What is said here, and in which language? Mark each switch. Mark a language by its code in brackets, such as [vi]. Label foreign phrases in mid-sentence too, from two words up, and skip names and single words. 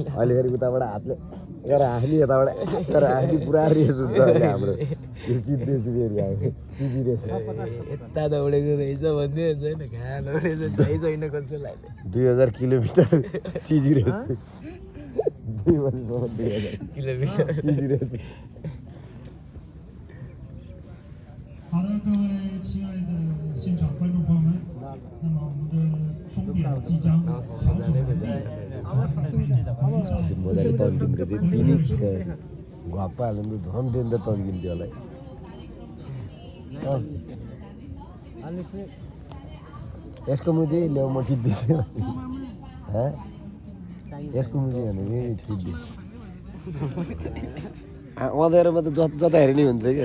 [ne] अहिले फेरि उताबाट हातले गरेर हाँस्ने यताबाट गरेर हाँस्ने पुरा रेस हुन्छ अहिले हाम्रो सिधै सिधी रेस यता दौडेको रहेछ भन्दै हुन्छ होइन कहाँ दौडेछ थाहै छैन कसैलाई 2000 किलोमिटर सिजी रेस 2 वर्षसम्म 2000 किलोमिटर सिजी रेस [zh] 好的，各位亲爱的现场观众朋友们，那么我们的终点即将调整完毕，请反对站。 [ne] मजाले तन्किन्छ दिने घप्पा हाल्नु त झन् दिन त तन्किन्थ्यो होला यसको मुजी ल्याउ म खिच्दिन्छु यसको मुजी भने खिच्दिन्छु अँध्यारोमा त जता हेरे नि हुन्छ क्या